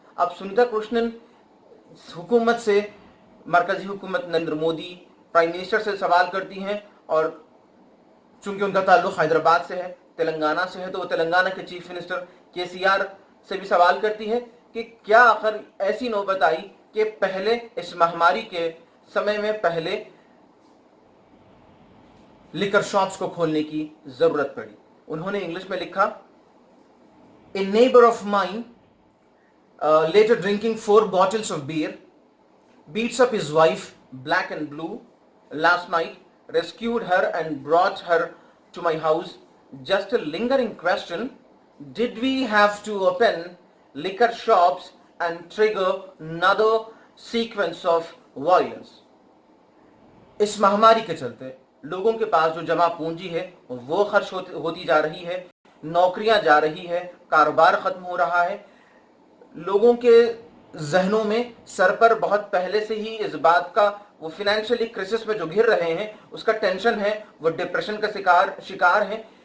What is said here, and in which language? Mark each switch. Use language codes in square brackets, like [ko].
[hi] अब सुनीता कृष्णन हुकूमत से, मरकजी हुकूमत नरेंद्र मोदी प्राइम मिनिस्टर से सवाल करती हैं, और चूंकि उनका ताल्लुक हैदराबाद से है, तेलंगाना से है, तो वो तेलंगाना के चीफ मिनिस्टर केसीआर से भी सवाल करती है कि क्या आखिर ऐसी नौबत आई कि पहले इस महामारी के समय में पहले लिकर शॉप्स को खोलने की जरूरत पड़ी। उन्होंने इंग्लिश में लिखा, [en] A neighbour of mine later drinking 4 bottles of beer beats up his wife black and blue last night, rescued her and brought her to my house. Just a lingering question, did we have to open liquor shops and trigger another sequence of violence? [hi] इस महामारी के चलते लोगों के पास जो जमा पूंजी है वो खर्च होती जा रही है, नौकरियां जा रही है, कारोबार खत्म हो रहा है। लोगों के जहनों में सर पर बहुत पहले से ही इस बात का, वो फाइनेंशियली क्राइसिस में जो घिर रहे हैं उसका टेंशन है, वो डिप्रेशन का शिकार हैं।